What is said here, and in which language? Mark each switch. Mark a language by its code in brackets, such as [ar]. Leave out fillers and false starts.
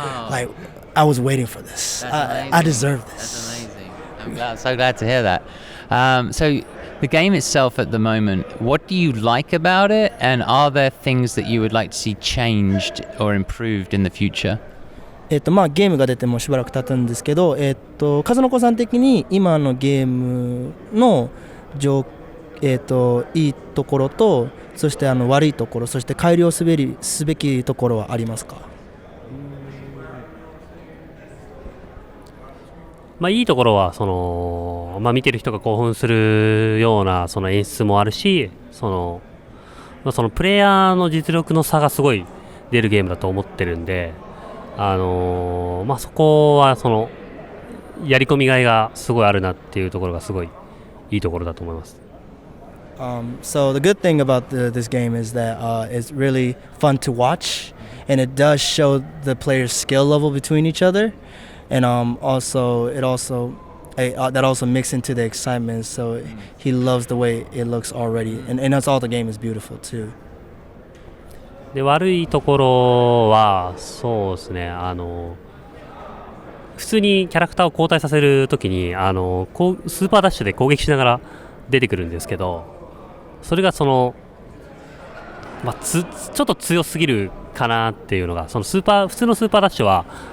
[en] Like, it was like I was waiting for this. I deserve this. That's amazing. I'm so glad to hear that. So the game itself at the moment, what do you like about it, and are there things that you would like to see changed or improved in the future? [ja] ゲームが出てもしばらく経つんですけど、数の子さん的に今のゲームのいいところと、そして悪いところ、そして改良すべきところはありますか？いいところはその、見てる人が興奮するようなその演出もあるし、そのプレイヤーの実力の差がすごい出るゲームだと思ってるんで、そこはそのやり込みがいがすごいあるなっていうところがすごいいいところだと思います。 [en] So the good thing about this game is that it's really fun to watch, and it does show the players' skill level between each other, and that also mixes into the excitement. So he loves the way it looks already, and that's all the game is beautiful too. [ja] で悪いところはそうですね、普通にキャラクターを交代させるときにスーパーダッシュで攻撃しながら出てくるんですけど、それがその、ちょっと強すぎるかなっていうのが、その普通のスーパーダッシュは